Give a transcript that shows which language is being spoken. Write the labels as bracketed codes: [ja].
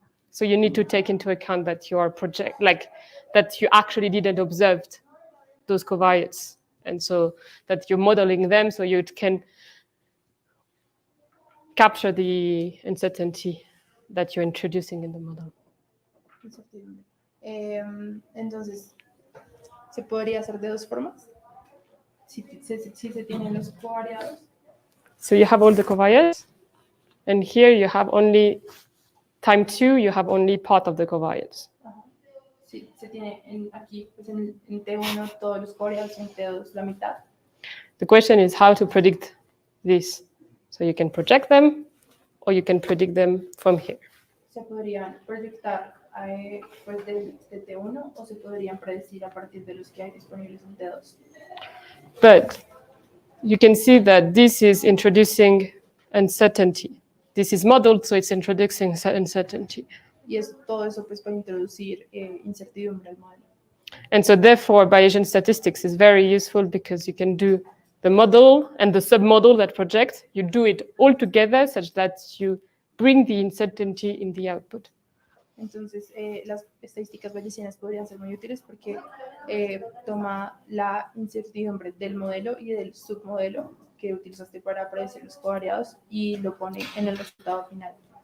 [en] So you need to take into account that you are that you actually didn't observe those covariates, and so that you're modeling them so you can capture the uncertainty that you're introducing in the model. [es] Entonces, ¿se podría hacer de dos formas? Si se tienen los covariados. [en] So you have all the covariates, and here you have only time 2, you have only part of the covariates. [es] Sí, se tiene aquí pues en T1 todos los covariados, en T2 la mitad. [en] The question is how to predict this. So you can project them, or you can predict them from here. [es] Se podrían proyectar pues de T1 o se podrían predecir a partir de los que hay disponibles en T2. [en] But you can see that this is introducing uncertainty. This is modeled, so it's introducing uncertainty. [es] Y todo eso pues para introducir incertidumbre al modelo. [en] And so therefore, Bayesian statistics is very useful because you can do the model and the submodel that projects. You do it all together such that you bring the uncertainty in the output. [es] Entonces, las estadísticas bayesianas podrían ser muy útiles porque toma la incertidumbre del modelo y del submodelo que utilizaste para predecir los covariados y lo pone en el resultado final.